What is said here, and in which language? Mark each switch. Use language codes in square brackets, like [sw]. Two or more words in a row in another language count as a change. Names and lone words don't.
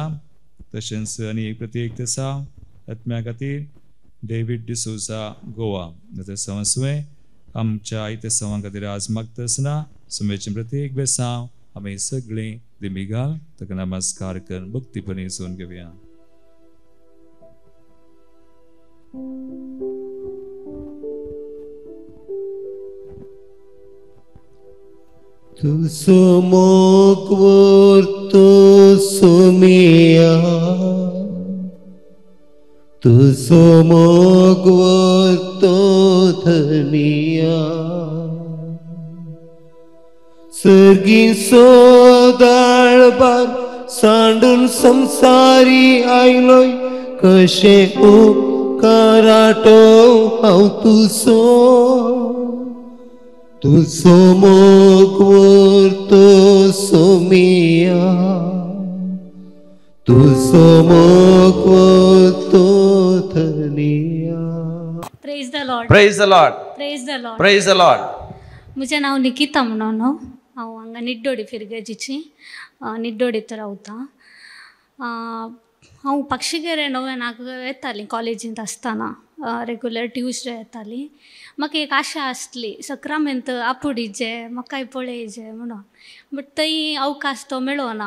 [kok] तशेंच आनी एक प्रत्येक दिसा आत्म्या खातीर डेव्हिड डिसूजा गोवा. ते संवसुवे आमच्या इथे सवां खातीर आज मागता आसना सुमेचे प्रत्येक बेसांव आमी सगळीं दिमिगाल ताका नमस्कार करून भक्तीपणी सोन घेवया. Tu somokvor to sumia, tu somokvor to dhaniya, सर्गी सोदाळबार सांडून संसारी आयलोय कशे उपकाराटो हांव तुजो. Tu somokvor to sumia, tu somokvor to dhaniya. [en] Praise the Lord. Praise the Lord. Praise the Lord. Praise the Lord. [kok] म्हजें नांव निकिता म्हणून हांव हांगा निड्डोडी फिरगेजीची निड्डोडीत रावतां. हांव पक्षीगेरे नव्यानाक येतालीं कॉलेजींत आसतना रेगुलर ट्यूजडे येतालीं. म्हाका एक आशा आसली सक्रामेंत आपुडीचे म्हाकाय पळयचे म्हणून, बट थंय अवकाश तो मेळोना.